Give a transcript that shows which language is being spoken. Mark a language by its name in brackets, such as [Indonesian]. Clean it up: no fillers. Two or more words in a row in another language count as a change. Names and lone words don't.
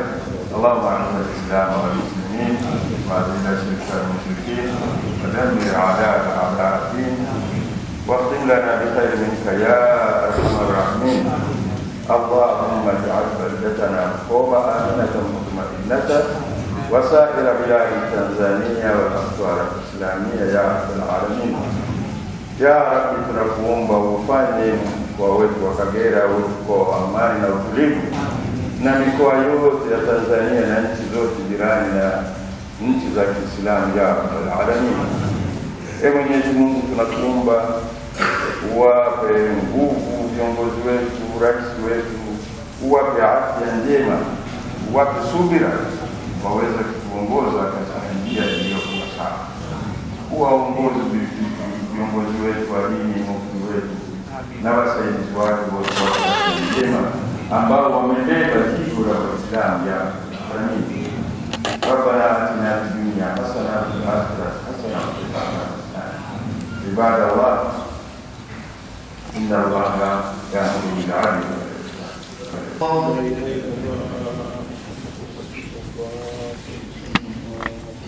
[Arabic] اللهم أعز الإسلام والمسلمين وأذل الشرك والمشركين ودمر أعداءك أعداء الدين، واختم لنا بخير منك يا أرحم الراحمين. اللهم اجعل بلدتنا قوما آمنة مطمئنة وسائر بلاد تنزانيا والأقطار الإسلامية يا رب العالمين. يا رب [Swahili] tunakuomba ufanye mkoa wetu wa Kagera uwe mkoa wa amani na utulivu, na mikoa yote ya Tanzania na nchi zote jirani na nchi za Kiislamu [Arabic] يا رب العالمين. [Swahili] Mwenyezi Mungu, tunakuomba uwape nguvu viongozi wetu, rais wetu, uwape afya njema, uwape subira waweze kutuongoza katika njia iliyokuwa sawa. Uwaongoze viongozi wetu wa dini, mufti wetu na wasaidizi wake wote njema ambao wamebeba jibu la Uislamu ya Rabbani. [Arabic] ربنا آتنا في الدنيا حسنة وفي الآخرة حسنة وقنا عذاب النار. عباد الله، إن الله يأمر بالعدل والإحسان.